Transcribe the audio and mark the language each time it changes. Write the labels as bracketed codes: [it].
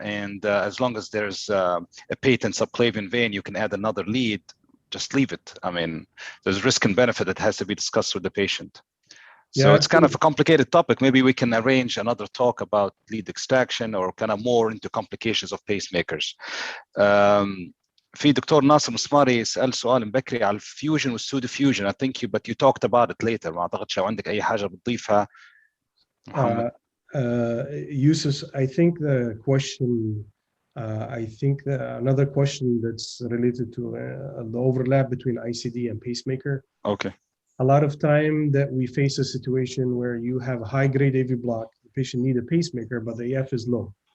[en] And as long as there's a patent subclavian vein, you can add another lead, just leave it. I mean, there's risk and benefit that has to be discussed with the patient. So it's kind of a complicated topic. Maybe we can arrange another talk about lead extraction or kind of more into complications of pacemakers. [ar] في دكتور ناصر مسماري سأل سؤال مبكري على الفيوجن والسودو فيوجن. [en] I think you talked about it later. [ar] ما أعتقدش لو عندك أي حاجة بتضيفها محمد. [en] Yusuf, I think the question, another question that's related to the overlap between ICD and pacemaker. Okay. A lot of time that we face a situation where you have a high-grade AV block, the patient needs a pacemaker, but the EF is low.